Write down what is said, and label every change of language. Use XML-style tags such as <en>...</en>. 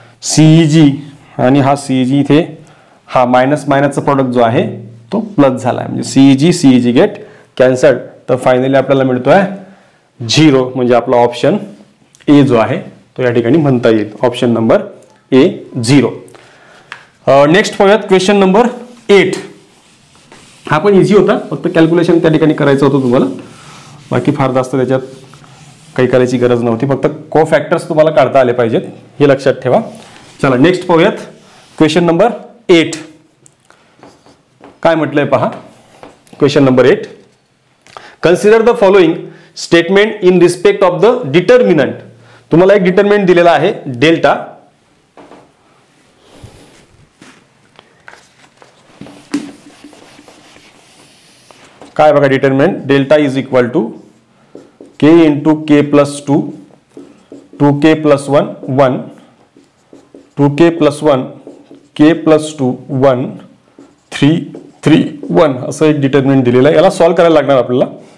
<mr>CEG आणि हा CEG इथे हा मायनस मायनसचा प्रॉडक्ट जो आहे तो प्लस झाला आहे, म्हणजे CEG गेट कॅन्सल. तर फायनली आपल्याला मिळतोय 0, म्हणजे आपला ऑप्शन ए जो आहे तो या ठिकाणी म्हणता येईल, ऑप्शन नंबर A 0. नेक्स्ट पाहूयात क्वेश्चन नंबर 8. हा पण इझी होता, फक्त कॅल्क्युलेशन त्या ठिकाणी करायचं होतं तुम्हाला, बाकी फार जास्त त्याच्यात काही करायची गरज नव्हती, फक्त कोफॅक्टर्स तुम्हाला काढता आले पाहिजेत, हे लक्षात ठेवा. चला नेक्स्ट पाहूयात क्वेश्चन नंबर 8. काय म्हटलंय पहा, question number 8.</mr> <en>Consider the following statement in respect of the determinant.</en> <mr>तुम्हाला एक डिटर्मिनंट दिलेला आहे डेल्टा. काय बघा determinant,</mr> <en>delta is equal to K into K plus 2, 2K plus 1 1, 2K plus 1, K plus 2 1, 3 3 1</en> <mr>असं एक डिटर्मिनंट दिलेलं आहे. याला सॉल्व्ह करायला लागणार आपल्याला.</mr>